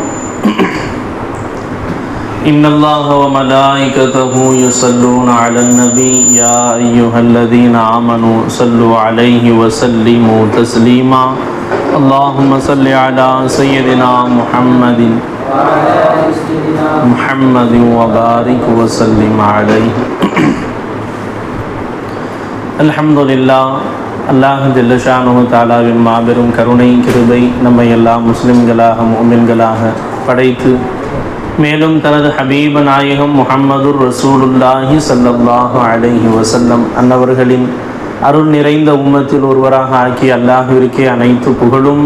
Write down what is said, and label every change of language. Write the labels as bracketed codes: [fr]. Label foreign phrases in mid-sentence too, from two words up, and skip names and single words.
[ar] إن الله وملائكته يصلون على النبي يا أيها الذين آمنوا صلوا عليه وسلموا تسليما اللهم صل على سيدنا محمد وبارك وسلم عليه. [ta] அல்ஹம்துலில்லாஹ். அல்லாஹ் [ar] جل شأنه [ta] தஆலாவின் மாபெரும் கருணை கிருபை நம்மை எல்லாம் முஸ்லிம்களாக முஃமின்களாக படைத்து மேலும் தனது ஹபீப நாயகம் [ar] محمد رسول الله صلى الله عليه وسلم [ta] அன்னவர்களின் அருள் நிறைந்த உம்மத்தில் ஒருவராக ஆக்கி அல்லாஹ்விற்கே அனைத்து புகழும்.